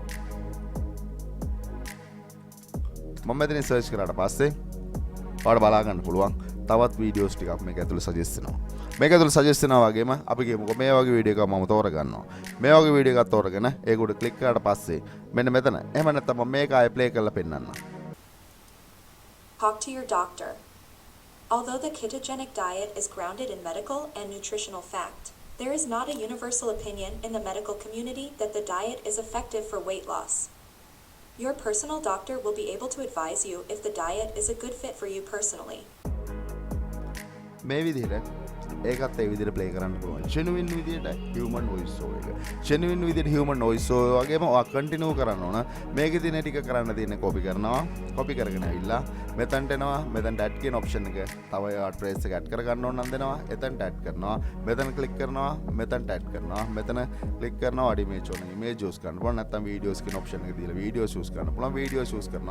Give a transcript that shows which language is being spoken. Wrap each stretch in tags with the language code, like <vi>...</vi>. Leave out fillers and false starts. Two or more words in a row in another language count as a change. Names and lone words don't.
<si>මම මෙතන සර්ච් කරාට පස්සේ ඔයාලට බලා ගන්න පුළුවන් තවත් වීඩියෝස් ටිකක් මේක ඇතුළේ සජෙස්ට් වෙනවා. මේක ඇතුළේ සජෙස්ට් වෙනවා වගේම අපි කියමුකෝ මේ වගේ වීඩියෝ එකක් මම තෝරගන්නවා. මේ වගේ වීඩියෝ එකක් තෝරගෙන ඒක උඩ ක්ලික් කරාට පස්සේ මෙන්න මෙතන එහෙම නැත්නම් මම මේක ආයෙ ප්ලේ කරලා පෙන්නන්නම්.</si> <en>Talk to your doctor. Although the ketogenic diet is grounded in medical and nutritional fact, there is not a universal opinion in the medical community that the diet is effective for weight loss. Your personal doctor will be able to advise you if the diet is a good fit for you personally.</en> <si>මේ විදිහට ඒකත් ඒ විදිහට ප්ලේ කරන්න පුළුවන්. genuine විදිහට</si> <en>human voice over</en> <si>එක. genuine විදිහට</si> <en>human voice over</en> <si>වගේම ඔයා continue කරන්න ඕන. මේකේ තියෙන ටික කරන්න තියෙන copy කරනවා. copy කරගෙන ඇවිල්ලා මෙතනට එනවා. මෙතනට add කියන option එක තව address එක add කර ගන්න ඕන නම් දෙනවා. එතනට add කරනවා. මෙතන click කරනවා. මෙතනට add කරනවා. මෙතන click කරනවා.</si> <en>add image</en> <si>ඕන</si> <en>image choose</en> <si>කරන්න පුළුවන්. නැත්නම් videos කියන option එක දීලා</si> <en>video choose</en> <si>කරන්න පුළුවන්.</si> <en>video choose</en> <si>කරනවා.</si>